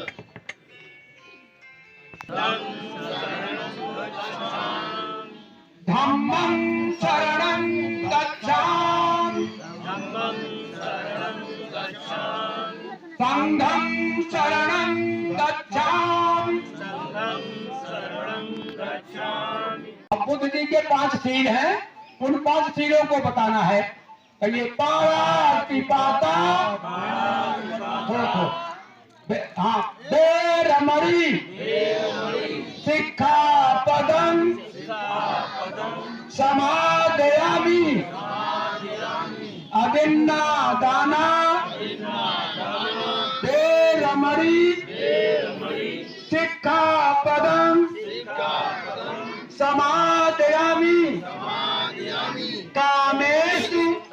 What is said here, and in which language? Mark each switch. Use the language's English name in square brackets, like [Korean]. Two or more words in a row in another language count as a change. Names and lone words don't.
[Pali] धम्मं शरणं गच्छामि संघं शरणं गच्छामि। [Hindi] बुद्ध जी के 5 शील हैं, उन 5 शीलों को बताना है। [Pali] कहिए पारातिपाता, हाँ, बेरमणि सिक्खापदं समादयामि अदिन्नादाना बेरमणि सिक्खापदं समादयामि कामेषु